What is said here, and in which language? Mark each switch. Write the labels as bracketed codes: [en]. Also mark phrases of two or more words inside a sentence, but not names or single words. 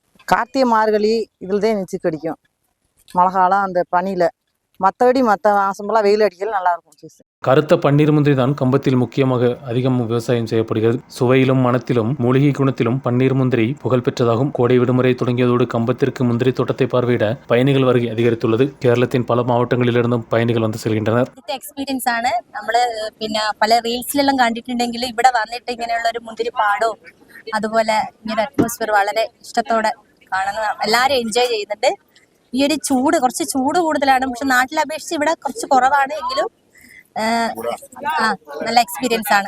[ta] கார்த்திகை மார்கழி இதில் தான் சீக்கு அடிக்கும். மழை காலம் அந்த பனியில், மற்றபடி மற்ற மாதமெல்லாம் வெயில் அடிக்கல நல்லாயிருக்கும் சீசன். கருத்த பன்னீர் முந்திரி தான் கம்பத்தில் முக்கியமாக அதிகம் விவசாயம் செய்யப்படுகிறது. சுவையிலும் மணத்திலும் மூலிகை குணத்திலும் பன்னீர் முந்திரி புகழ் பெற்றதாகும். கோடை விடுமுறை தொடங்கியதோடு கம்பத்திற்கு முந்திரி தோட்டத்தை பார்வையிட பயணிகள் வருகை அதிகரித்துள்ளது. கேரளத்தின் பல மாவட்டங்களிலிருந்தும் பயணிகள் வந்து செல்கின்றனர். [ml] എക്സ്പീരിയൻസ് ആണ്. നമ്മൾ പിന്നെ പല റീൽസിലെല്ലാം കണ്ടിട്ടുണ്ടെങ്കിൽ ഇവിടെ വന്നിട്ട് ഇങ്ങനെയുള്ള ഒരു മുന്തിരി പാടവും അതുപോലെ ഇങ്ങനെ അറ്റ്മോസ്ഫിയർ വളരെ ഇഷ്ടത്തോടെ കാണുന്ന എല്ലാവരും എൻജോയ് ചെയ്യുന്നുണ്ട്. ഈ ഒരു കുറച്ച് ചൂട് കൂടുതലാണ്. പക്ഷെ നാട്ടിലെ അപേക്ഷിച്ച് ഇവിടെ കുറച്ച് കുറവാണ്. എങ്കിലും നല്ല എക്സ്പീരിയൻസ് ആണ്.